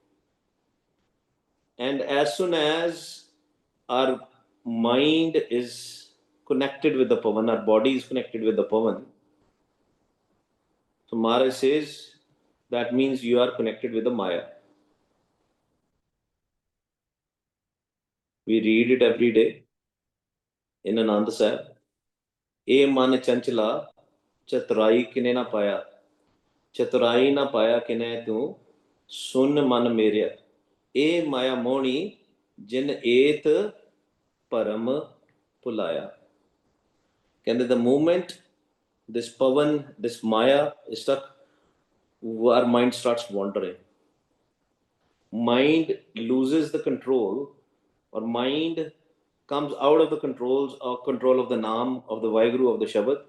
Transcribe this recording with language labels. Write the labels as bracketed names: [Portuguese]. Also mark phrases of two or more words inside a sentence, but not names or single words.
[English] And as soon as our mind is connected with the Pavan, our body is connected with the Pavan, so Maharaj says that means you are connected with the Maya. We read it every day in Anand Sahib. [Punjabi] ਏ ਮਨ ਚੰਚਲਾ, ਚਤੁਰਾਈ ਕਿਨੈ ਨ ਪਾਇਆ. ਚਤੁਰਾਈ ਨ ਪਾਇਆ ਕਿਨੈ ਤੂ, ਸੁਣਿ ਮਨ ਮੇਰਿਆ. ਏ ਮਾਇਆ ਮੋਹਣੀ, ਜਿਨਿ ਏਤ ਭਰਮਿ ਭੁਲਾਇਆ. [English] ਕਹਿੰਦੇ the moment this pavan, this maya is stuck, our mind starts wandering. Mind loses the control, or mind comes out of the controls or control of the Naam, of the Vaiguru, of the Shabad.